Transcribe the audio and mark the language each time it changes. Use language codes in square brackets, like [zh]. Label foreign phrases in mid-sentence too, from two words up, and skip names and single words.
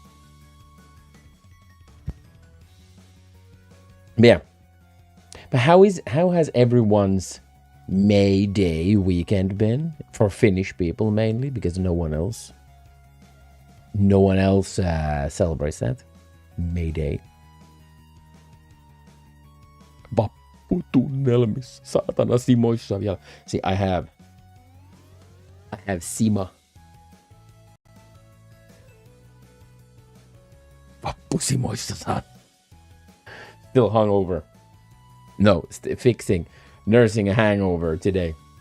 [en] Yeah. But how has everyone's May Day weekend been? For Finnish people mainly, because no one else celebrates that. May Day. [fi] Vapputunnelmissa, saatana Simoissa vielä. [en] See, I have Sima. [fi] Vappusimoissa, saat. [en] Still hungover. No, nursing a hangover today.